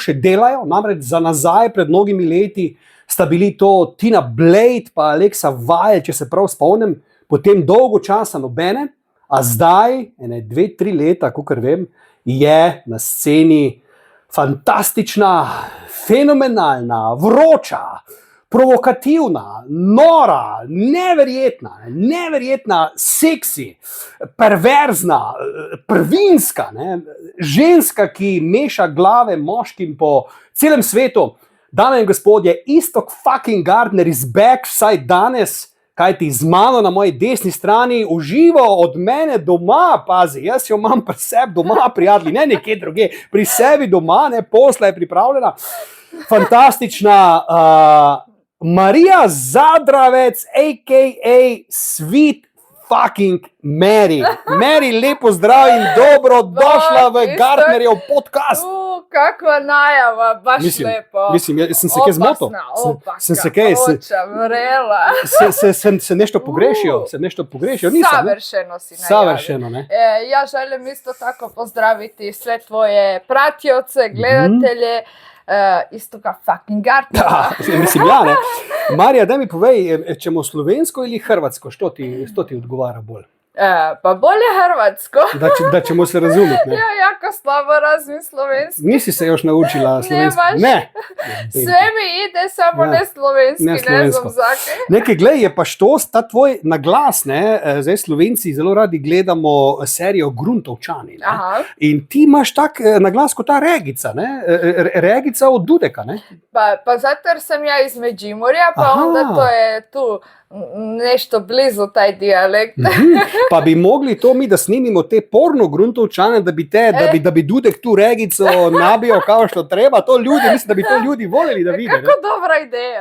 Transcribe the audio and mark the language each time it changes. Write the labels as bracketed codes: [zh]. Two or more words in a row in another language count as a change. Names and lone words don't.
[sl] še delajo, namreč za nazaj pred mnogimi leti sta bili to Tina Blade pa Alexa Vajl, če se prav spomnim, potem dolgo časa nobene, a zdaj, 2-3 leta, kakor vem, je na sceni fantastična, fenomenalna, vroča, provokativna, nora, neverjetna, seksi, perverzna, prvinska, ne? Ženska, ki meša glave moškim po celem svetu. Dame in gospodje, Iztok fucking Gartner [en] is back, [sl] vsaj danes, kajti z mano na moji desni strani uživo od mene doma, pazi, jaz jo imam pri sebi doma, prijatelji, ne nekje druge, pri sebi doma, ne, posla je pripravljena, fantastična Marija Zadravec, a.k.a. Sweet fucking Mary. Mary, lepo zdrav in dobrodošla v Gartnerjev podcast. [hr] Kakva najava, baš lepo. [sl] Mislim, sem se kaj zmotil? Sem se kaj? [hr] Se nešto pogrešio? Nisam, savršeno si najavio. Savršeno, ne? Ja želim isto tako pozdraviti sve tvoje pratioce, gledatelje, Istoka fucking Gartnera. Mislim, ja, ne. [sl] Marija, daj mi povej, ćemo slovensko ili hrvatsko? [hr] Što ti odgovara bolj? Pa bolje hrvatsko. Da ćemo se razumjeti, ne? Ja jako slabo razumim slovenski. Nisi se još naučila slovenski? Ne. Sve mi ide, samo ne slovenski, ne znam zakaj. [sl] Nekaj, glej, je pa štos, ta tvoj naglas, ne, zdaj Slovenci zelo radi gledamo serijo Gruntovčani, ne? In ti imaš tak naglas kot ta Regica, ne? Regica od Dudeka, ne? [hr] Pa zato jer sam ja iz Međimurja, pa onda to je tu nešto blizu taj dijalekt. Pa bi mogli to mi da snimimo te porno Gruntovčane, da bi Dudek tu Regico nabio kao što treba, to ljudi, mislim da bi to ljudi voljeli da vide. Kako dobra ideja.